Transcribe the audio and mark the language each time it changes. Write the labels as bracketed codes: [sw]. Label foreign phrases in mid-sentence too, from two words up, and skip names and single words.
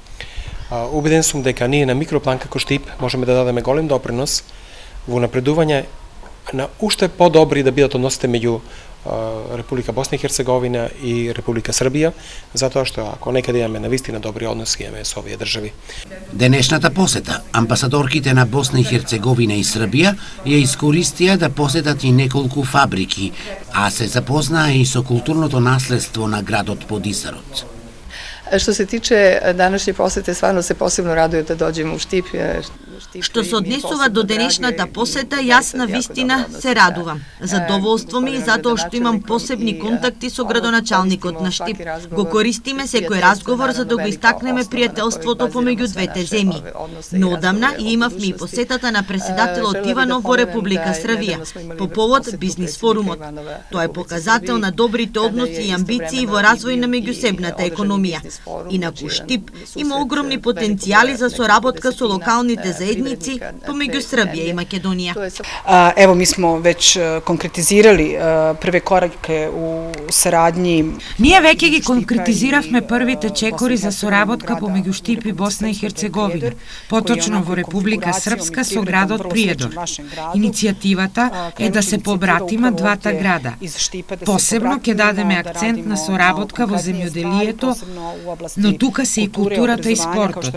[mk] Убеден сум дека ние на микроплан како Штип можеме да дадеме голем допринос во напредување на уште подобри да бидат односите меѓу Република Босна и Херцеговина и Република Србија, затоа што ако некаде имаме навистина добри односи имаме со овие држави. Денешната посета амбасадорките на Босна и Херцеговина и Србија ја искористија да посетат и неколку фабрики, а се запознаа и со културното наследство на градот под Изарот. [sr] Što se tiče današnje posete, stvarno se posebno radujem da dođem u Štip. [mk] Што се однесува до денешната посета, јас на вистина се радувам. Задоволство ми затоа што имам посебни контакти со градоначалникот на Штип. Го користиме секој разговор за да го истакнеме пријателството помеѓу двете земји. Но одамна и имавме и посетата на преседателот Иванов во Република Србија по повод бизнис форумот. Тоа е показател на добрите односи и амбиции во развој на меѓусебната економија. Инаку Штип има огромни потенцијали за соработка со локалните заедници помеѓу Србија и Македонија. [bs] Evo, mi smo već konkretizirali prve korake u saradnji. [mk] Ние веќе ги конкретизиравме првите чекори за соработка помеѓу Штип и Босна и Херцеговина, поточно во Република Српска со градот Приедор. Иницијативата е да се побратима двата града. Посебно ќе дадеме акцент на соработка во земјоделието, но тука се и културата и спортот.